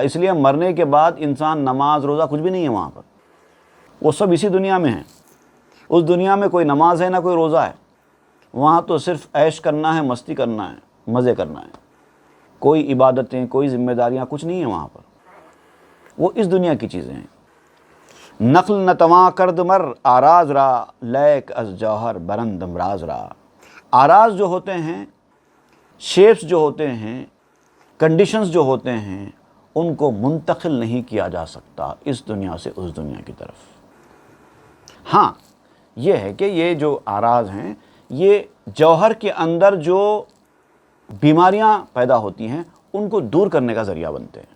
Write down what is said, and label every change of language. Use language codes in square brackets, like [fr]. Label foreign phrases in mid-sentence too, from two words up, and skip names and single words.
[ur] اس لیے مرنے کے بعد انسان نماز روزہ کچھ بھی نہیں ہے وہاں پر، وہ سب اسی دنیا میں ہیں۔ اس دنیا میں کوئی نماز ہے نہ کوئی روزہ ہے، وہاں تو صرف عیش کرنا ہے، مستی کرنا ہے، مزے کرنا ہے، کوئی عبادتیں، کوئی ذمہ داریاں کچھ نہیں ہیں وہاں پر، وہ اس دنیا کی چیزیں ہیں۔ [fa] نقل نتواں کرد مر آراز را، لیک از جوہر برند امراض را۔ [ur] آراز جو ہوتے ہیں، شیپس جو ہوتے ہیں، کنڈیشنز جو ہوتے ہیں، ان کو منتقل نہیں کیا جا سکتا اس دنیا سے اس دنیا کی طرف۔ ہاں، یہ ہے کہ یہ جو آراز ہیں، یہ جوہر کے اندر جو بیماریاں پیدا ہوتی ہیں ان کو دور کرنے کا ذریعہ بنتے ہیں۔